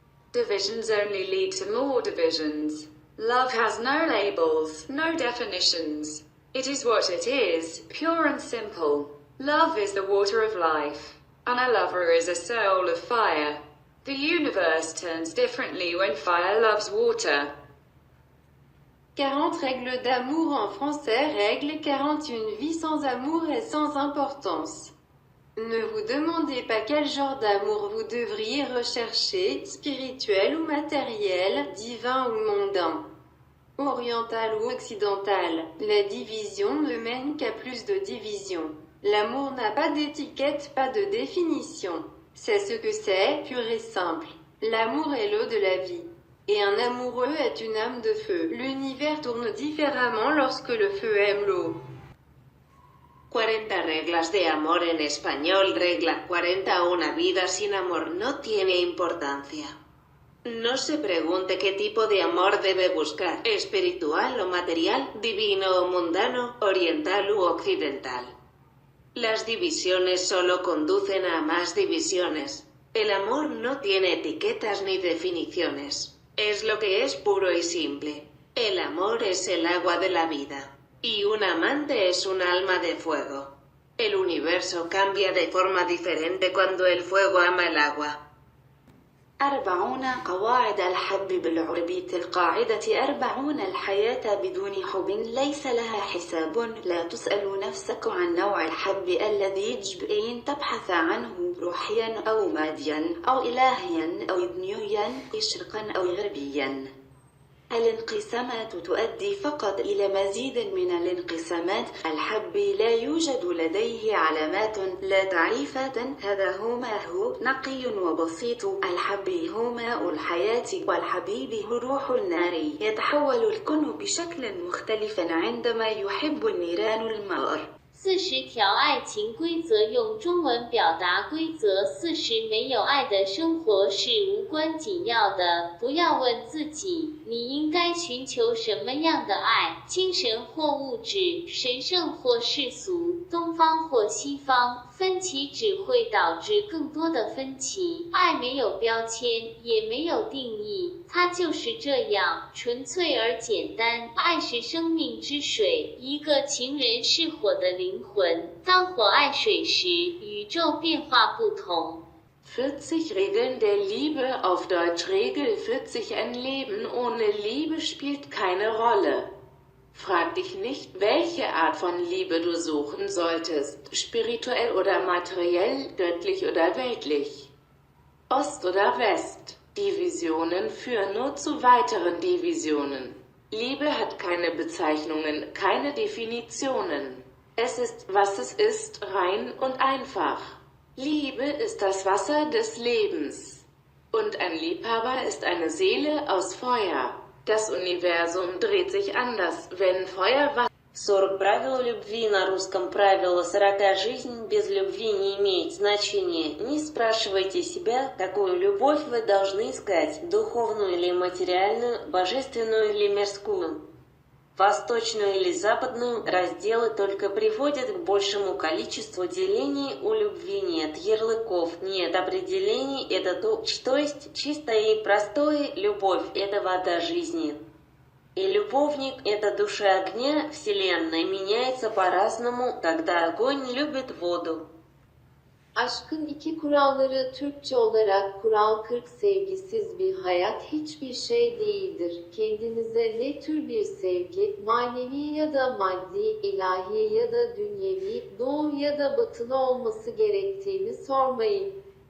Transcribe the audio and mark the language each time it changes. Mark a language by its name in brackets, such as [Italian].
[English] Divisions only lead to more divisions. Love has no labels, no definitions. It is what it is, pure and simple. Love is the water of life, and a lover is a soul of fire. The universe turns differently when fire loves water. [French] 40 règles d'amour en français. Règle 41. Vie sans amour est sans importance. Ne vous demandez pas quel genre d'amour vous devriez rechercher, spirituel ou matériel, divin ou mondain, oriental ou occidental. La division ne mène qu'à plus de division. L'amour n'a pas d'étiquette, pas de définition. C'est ce que c'est, pur et simple. L'amour est l'eau de la vie. Et un amoureux est une âme de feu. L'univers tourne différemment lorsque le feu aime l'eau. [Spanish] 40 reglas de amor en español. Regla 40. Una vida sin amor no tiene importancia. No se pregunte qué tipo de amor debe buscar, espiritual o material, divino o mundano, oriental u occidental. Las divisiones solo conducen a más divisiones. El amor no tiene etiquetas ni definiciones. Es lo que es puro y simple. El amor es el agua de la vida. Y un amante es un alma de fuego. El universo cambia de forma diferente cuando el fuego ama el agua. [Arabic] 40 قواعد الحب بالعربية. القاعدة 40 الحياة بدون حب ليس لها حساب. لا تسأل نفسك عن نوع الحب الذي يجب أن تبحث عنه، روحيا أو ماديا أو إلهيا أو دنيويا، شرقا أو غربيا. الانقسامات تؤدي فقط إلى مزيد من الانقسامات. الحب لا يوجد لديه علامات، لا تعريفات. هذا هو ما هو، نقي وبسيط. الحب هو ماء الحياة، والحبيب هو روح النار. يتحول الكون بشكل مختلف عندما يحب النيران الماء. [Chinese] 40条爱情规则用中文表达规则。 40没有爱的生活是无关紧要的。不要问自己，你应该寻求什么样的爱，精神或物质，神圣或世俗，东方或西方。分歧只会导致更多的分歧。爱没有标签，也没有定义，它就是这样，纯粹而简单。爱是生命之水，一个情人是火的灵魂。当火爱水时，宇宙变化不同。 [German] 40 Regeln der Liebe, auf Deutsch Regel 40. Ein Leben ohne Liebe spielt keine Rolle. Frag dich nicht, welche Art von Liebe du suchen solltest, spirituell oder materiell, göttlich oder weltlich. Ost oder West. Divisionen führen nur zu weiteren Divisionen. Liebe hat keine Bezeichnungen, keine Definitionen. Es ist, was es ist, rein und einfach. Liebe ist das Wasser des Lebens. Und ein Liebhaber ist eine Seele aus Feuer. Das Universum dreht sich anders, wenn Feuer Wasser. [Russian] 40 правил любви на русском. Правило 40. Жизнь без любви не имеет значения. Не спрашивайте себя, какую любовь вы должны искать, духовную или материальную, божественную или мирскую, восточную или западную. Разделы только приводят к большему количеству делений. У любви нет ярлыков, нет определений. Это то, что есть чистое и простое. Любовь – это вода жизни. И любовник – это душа огня. Вселенная меняется по-разному, когда огонь любит vodu. [Turkish] Aşkın iki kuralları. Türkçe olarak kural 40. Sevgisiz bir hayat hiçbir şey değildir. Kendinize ne tür bir sevgi, manevi ya da maddi, ilahi ya da dünyevi, doğu ya da batılı olması gerektiğini sormayın.